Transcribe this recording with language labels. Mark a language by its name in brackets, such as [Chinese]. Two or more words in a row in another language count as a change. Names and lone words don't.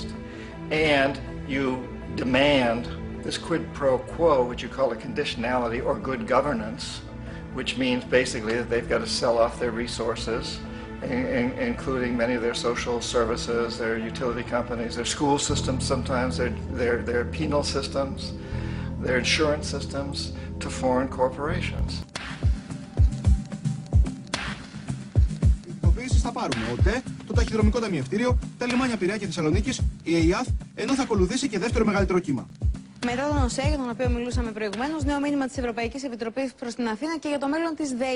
[English] And you demand this quid pro quo, which you call a conditionality or good governance, which means basically that they've got to sell off their resources, including many of their social services, their utility companies, their school systems sometimes, their penal systems, their insurance systems, to foreign corporations. [Greek] Θα πάρουν ο ΟΤΕ, το ταχυδρομικό ταμιευτήριο, τα λιμάνια Πειραιά και Θεσσαλονίκης, η ΕΙΑΘ, ενώ θα ακολουθήσει και δεύτερο μεγαλύτερο κύμα. Μετά τον ΟΣΕ, για τον οποίο μιλούσαμε προηγουμένως, νέο μήνυμα της Ευρωπαϊκής Επιτροπής προς την Αθήνα και για το μέλλον της ΔΕΗ.